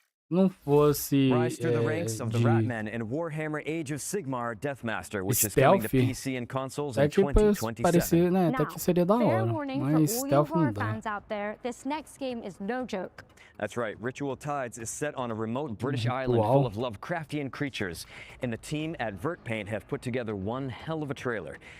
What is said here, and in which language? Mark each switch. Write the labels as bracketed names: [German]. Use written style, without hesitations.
[English] Rise through the ranks of the Ratmen in Warhammer Age of Sigmar Deathmaster, which is coming to PC and consoles in 2027. [Portuguese] Parecia, né, até que seria da hora, mas stealth não dá. [English] Fans out there, this next game is no joke. That's right. Ritual Tides is set on a remote British island full of Lovecraftian creatures, and the team at Vertpaint have put together one hell of a trailer.